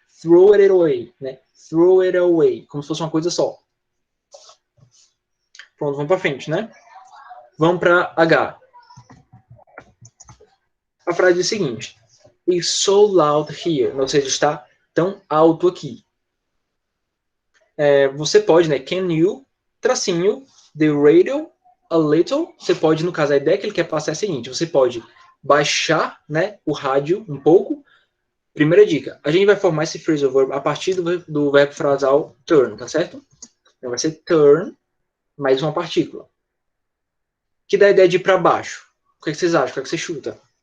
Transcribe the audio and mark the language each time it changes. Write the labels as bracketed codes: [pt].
[en] Throw it away, [pt] né? Throw it away, como se fosse uma coisa só. Pronto, vamos para frente, né? Vamos para H. A frase é a seguinte: [en] It's so loud here. [pt] Ou seja, está tão alto aqui. Você pode, né? [en] Can you, tracinho, the radio a little. [pt] Você pode, no caso, a ideia que ele quer passar é a seguinte: você pode baixar, né, o rádio um pouco. Primeira dica, a gente vai formar esse phrasal verb a partir do verbo frasal turn, tá certo? Então vai ser turn mais uma partícula. Que dá a ideia de ir para baixo. O que, é que vocês acham? O que, é que você chuta?